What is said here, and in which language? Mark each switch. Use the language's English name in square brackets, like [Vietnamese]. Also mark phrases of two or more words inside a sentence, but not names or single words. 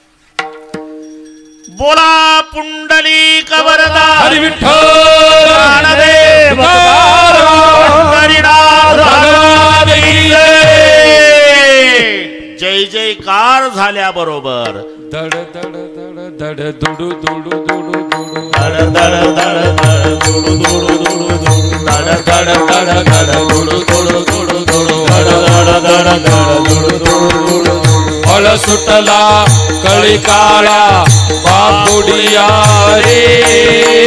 [Marathi] बोला पुंडलिक वरदा हरी विठ्ठल ज्ञानदेव हरिनाथ [Hindi] भगवान की जय. [Marathi] जय जयकार झाल्याबरोबर दड दड दड दड दुडू दुडू दुडू दुडू धड धड धड धड दुडू दुडू दुडू दुडू धड धड धड धड दुडू दुडू दुडू दुडू धड धड धड धड दुडू दुडू दुडू. फळ सुटला कळी काळा बापुडिया रे.